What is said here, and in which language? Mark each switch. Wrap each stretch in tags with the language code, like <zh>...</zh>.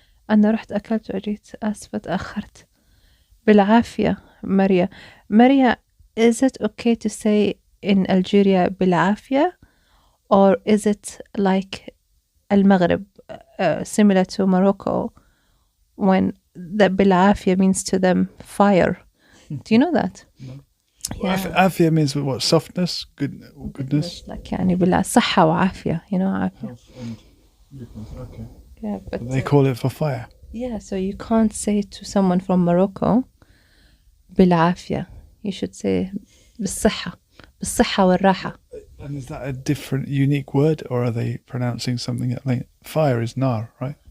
<ar>أنا رحت أكلت وأجيت آسفة تأخرت بالعافية.</ar> <en>Maria, is it okay to say in Algeria بالعافية, or is it like المغرب, similar to Morocco, when the بالعافية means to them fire? Do you know that? No. Yeah. Afia means what? Softness, goodness. Like</en> <ar>يعني بالصحة وعافية, عافية.</ar> <en>Health and goodness. Okay. Yeah, but They call it for fire. yeah, so you can't say to someone from Morocco بالعافية. You should say</en> <ar>بالصحة والراحة.</ar> <en>And is that a different, unique word, or are they pronouncing something like fire is nar, right?</en>